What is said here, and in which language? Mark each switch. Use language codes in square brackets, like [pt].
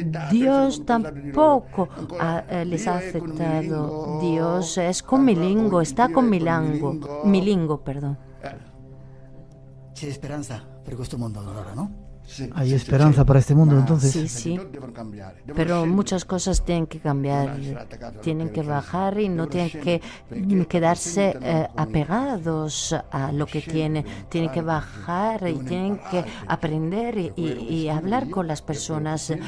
[es] Dios tampoco les ha aceptado. Dios es comilingo, está con milingo, perdón. [it] C'è speranza per questo mondo allora, ¿no? [es] Hay esperanza para este mundo, entonces. Sí. Pero muchas cosas tienen que cambiar, tienen que bajar y no tienen que quedarse apegados a lo que tienen. Tienen que bajar y tienen que aprender y hablar con las personas.